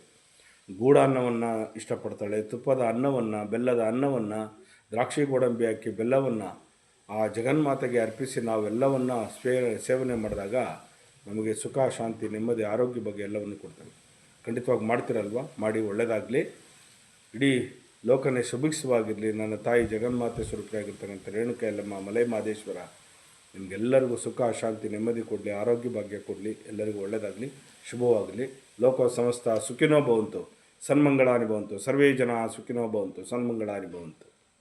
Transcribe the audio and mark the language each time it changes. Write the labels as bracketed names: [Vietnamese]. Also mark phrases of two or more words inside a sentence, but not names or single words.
[Kannada] ಗೂಡಾನ್ನವನ್ನು ಇಷ್ಟಪಡ್ತಾಳೆ, ತುಪ್ಪದ ಅನ್ನವನ್ನು, ಬೆಲ್ಲದ ಅನ್ನವನ್ನು, ದ್ರಾಕ್ಷಿ ಗೋಡಂಬಿ ಹಾಕಿ ಬೆಲ್ಲವನ್ನು ಆ ಜಗನ್ಮಾತೆಗೆ ಅರ್ಪಿಸಿ ನಾವೆಲ್ಲವನ್ನು ಸೇವನೆ ಮಾಡಿದಾಗ ನಮಗೆ ಸುಖ, ಶಾಂತಿ, ನೆಮ್ಮದಿ, ಆರೋಗ್ಯ ಬಗ್ಗೆ ಎಲ್ಲವನ್ನು ಕೊಡ್ತಾನೆ. ಖಂಡಿತವಾಗಿ ಮಾಡ್ತೀರಲ್ವ? ಮಾಡಿ, ಒಳ್ಳೆಯದಾಗಲಿ. ಇಡೀ ಲೋಕನೇ ಸುಭಿಕ್ಷವಾಗಿರಲಿ. ನನ್ನ ತಾಯಿ ಜಗನ್ಮಾತೆ ಸ್ವರೂಪಿಯಾಗಿರ್ತಕ್ಕಂಥ ರೇಣುಕಾ ಯಲ್ಲಮ್ಮ, ಮಲೈ ಮಹದೇಶ್ವರ ನಿಮಗೆಲ್ಲರಿಗೂ ಸುಖ, ಶಾಂತಿ, ನೆಮ್ಮದಿ ಕೊಡಲಿ, ಆರೋಗ್ಯ ಭಾಗ್ಯ ಕೊಡಲಿ. ಎಲ್ಲರಿಗೂ ಒಳ್ಳೆಯದಾಗಲಿ, ಶುಭವಾಗಲಿ. [Sanskrit] ಲೋಕ ಸಮಸ್ತ ಸುಖಿನೋ ಭವಂತು, ಸನ್ಮಂಗಳಾನಿ ಭವಂತು. ಸರ್ವೇ ಜನ ಸುಖಿನೋ ಭವಂತು, ಸನ್ಮಂಗಳಾನಿ ಭವಂತು.